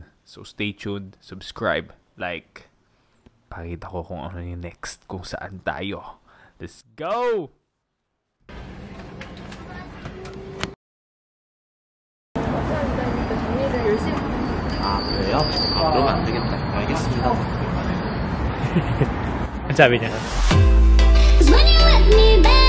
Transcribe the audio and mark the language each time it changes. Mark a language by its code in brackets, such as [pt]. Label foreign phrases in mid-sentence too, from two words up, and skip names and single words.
[en] So, stay tuned, subscribe, like. [tl] Pakita ko kung ano yung next, kung saan tayo. [en] Let's go! [ko] 그래요? 그럼 안 되겠다. 알겠습니다. [tl] Ang sabi niya? [en] When you let me